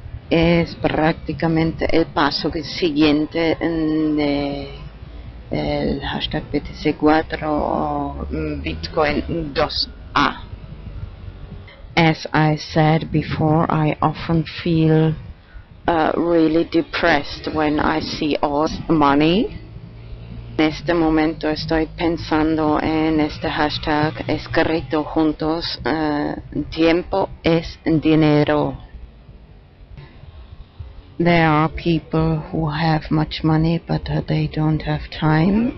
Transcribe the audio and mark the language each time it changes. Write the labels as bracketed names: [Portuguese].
[Spanish] Es prácticamente el paso siguiente de el hashtag BTC4 o Bitcoin 2A. [English] As I said before, I often feel really depressed when I see all money. [Spanish] En este momento estoy pensando en este hashtag escrito juntos, tiempo es dinero. [English] There are people who have much money but they don't have time.